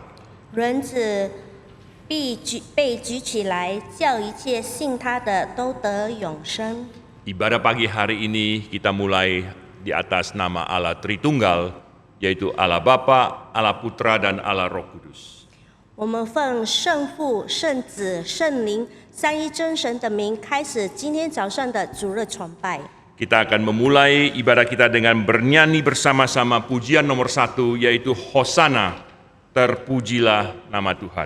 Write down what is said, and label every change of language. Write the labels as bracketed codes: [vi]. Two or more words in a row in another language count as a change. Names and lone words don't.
[zh] 人子被举起来，叫一切信他的都得永生。 [id] Ibadah pagi hari ini kita mulai di atas nama Allah Tritunggal, yaitu Allah Bapa, Allah Putra, dan Allah Roh Kudus. [zh] 我们奉圣父、圣子、圣灵三一真神的名，开始今天早上的主日崇拜。 [id] Kita akan memulai ibadah kita dengan bernyanyi bersama-sama pujian nomor 1, yaitu Hosana, terpujilah nama Tuhan.